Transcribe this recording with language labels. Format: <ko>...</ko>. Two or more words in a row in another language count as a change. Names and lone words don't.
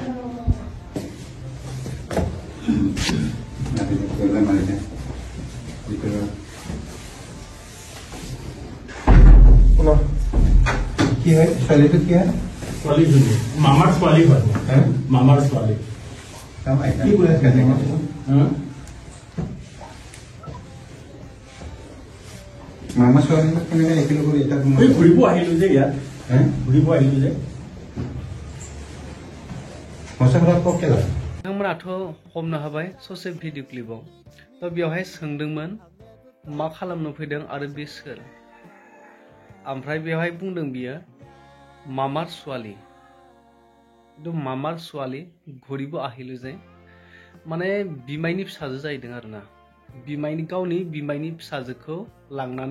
<as>কি হয় ছোৱালীটো কি হয় ছোৱালীজনী মামাৰ ছোৱালী হয় মামাৰ ছোৱালী কি কৈ আছে মামা ছোৱালী কেনেকৈ দেখিলো কৰি এটা ঘূৰিব আহিলো যে ইয়াত ঘূৰিব আহিলো যে সঁচা কথা কওক</as> <brx>नोंथांमोनाथ' हमनो हाबाय ससे भिडिअ क्लिपाव थ' बेवहाय सोंदोंमोन मा खालामनो फैदों आरो बे सोर ओमफ्राय बेवहाय बुंदों बियो मामार</brx> <as>ছোৱালী মামাৰ ছোৱালী ঘূৰিব আহিলো যে</as> <brx>माने बिमायनि फिसाजो जाहैदों आरोना गावनि बिमायनि फिसाजोखौ लांनानै</brx>